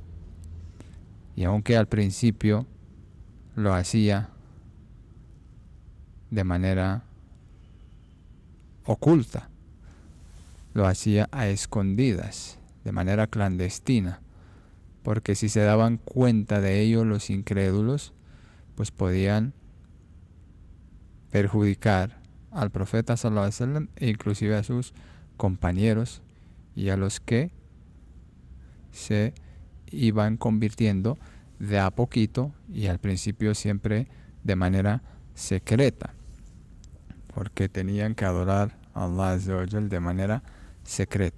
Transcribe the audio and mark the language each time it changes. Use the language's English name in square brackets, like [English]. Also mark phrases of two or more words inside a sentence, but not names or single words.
[Spanish] Y aunque al principio lo hacía de manera oculta, lo hacía a escondidas, de manera clandestina, porque si se daban cuenta de ello los incrédulos, pues podían perjudicar al profeta [Arabic] صلى الله عليه وسلم [Spanish] e inclusive a sus compañeros y a los que se iban convirtiendo de a poquito, y al principio siempre de manera secreta, porque tenían que adorar a Allah [Arabic] عز وجل [Spanish] de manera secreta.